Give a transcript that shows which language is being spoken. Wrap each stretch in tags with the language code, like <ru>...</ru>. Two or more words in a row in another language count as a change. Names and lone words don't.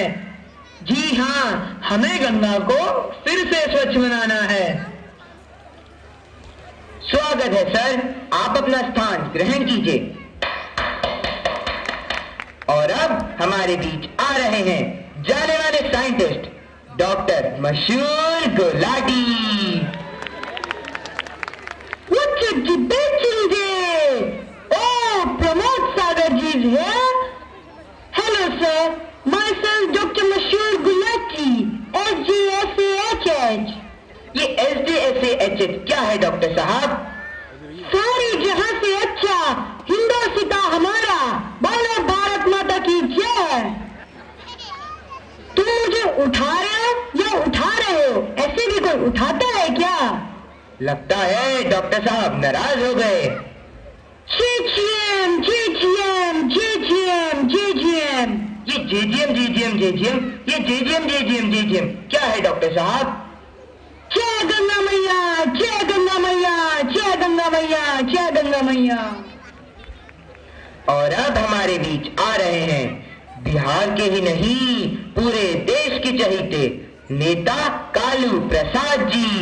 <hi>जी हाँ, हमें गंगा को फिर से स्वच्छ बनाना है। स्वागत है सर, आप अपना स्थान ग्रहण कीजिए। और अब हमारे बीच आ रहे हैं जाने वाले साइंटिस्ट डॉक्टर मशहूर गुलाटी।</hi> <en>What's a debating day? Oh, Pramod Sagar ji is here. Hello sir, myself Dr. Mashur Gulati, SDSAHH.</en> <hi>ये SDSAHH क्या है डॉक्टर साहब? सारी जहां से अच्छा हिंदोसिता हमारा, बोलो भारत माता की जय। तुम मुझे उठा रहे हो या उठा रहे हो? ऐसे भी कोई उठाता है क्या? लगता है डॉक्टर साहब नाराज हो गए। JGM, JGM, JGM, JGM। ये JGM, JGM, JGM, ये JGM, JGM, JGM क्या है डॉक्टर साहब? जय गंगा मैया, जय गंगा मैया, जय गंगा मैया, जय गंगा मैया। और अब हमारे बीच आ रहे हैं बिहार के ही नहीं पूरे देश के चहीते नेता कालू प्रसाद जी।</hi>